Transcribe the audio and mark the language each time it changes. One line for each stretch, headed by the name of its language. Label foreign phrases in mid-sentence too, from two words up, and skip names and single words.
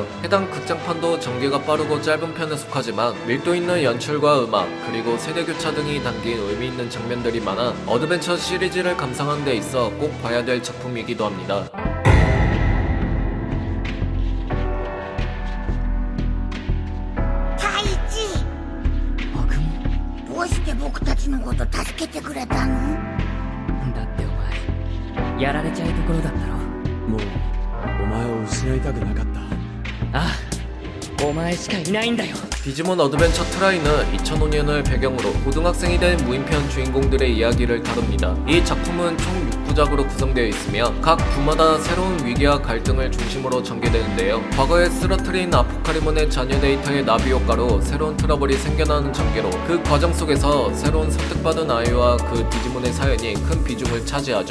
Korean: 해당 극장판도 전개가 빠르고 짧은 편에 속하지만 밀도 있는 연출과 음악, 그리고 세대 교차 등이 담긴 의미 있는 장면들이 많아 어드벤처 시리즈를 감상하는 데 있어 꼭 봐야 될 작품이기도 합니다. 다 있지?
Japanese: どうして僕たちのこと助けてくれたの？だってお前やられちゃうところだったろ。もうお前を失いたくなかった。ああお前しかいないんだよ。
Korean: 디지몬 어드벤처 트라이는 2005년을 배경으로 고등학생이 된 무인편 주인공들의 이야기를 다룹니다. 이 작품은 총 6부작으로 구성되어 있으며 각 부마다 새로운 위기와 갈등을 중심으로 전개되는데요. 과거에 쓰러트린 아포카리몬의 잔여 데이터의 나비 효과로 새로운 트러블이 생겨나는 전개로, 그 과정 속에서 새로운 습득받은 아이와 그 디지몬의 사연이 큰 비중을 차지하죠.